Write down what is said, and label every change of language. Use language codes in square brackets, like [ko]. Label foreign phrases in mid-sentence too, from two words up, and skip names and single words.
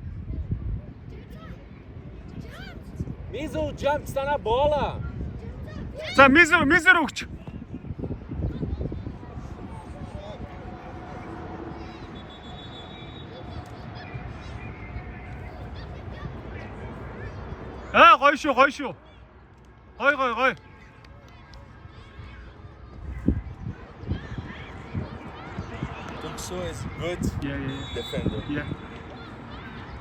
[pt] Miso, o jump está na bola. [mn] За, Мизүр өгч. Гоё шүү. Гоё. [en] Tuxo is good Yeah. defender. Yeah.